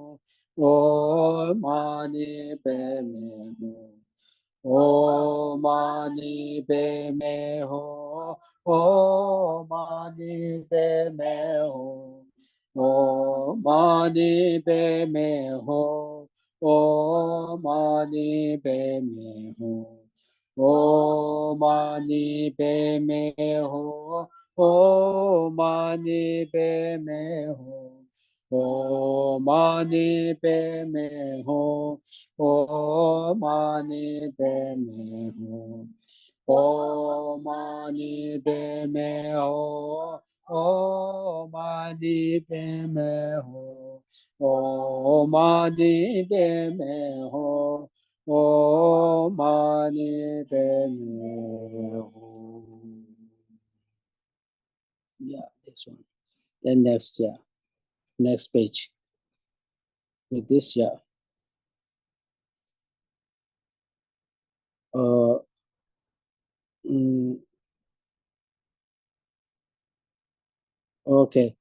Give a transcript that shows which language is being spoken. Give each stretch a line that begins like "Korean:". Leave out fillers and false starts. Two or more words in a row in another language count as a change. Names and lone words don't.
Sanskrit: O mani pe me ho, o mani pe me ho, o mani pe me ho, o mani pe me ho, o mani pe me ho, o mani pe me ho, Om Mani Padme Hum. Om Mani Padme Hum. Om Mani Padme Hum. Om Mani Padme Hum. Om Mani Padme Hum. Om Mani Padme Hum. Om Mani Padme Hum.
English: Yeah, this one. Then next, yeah, next page. With this, yeah. Uh, mm, okay.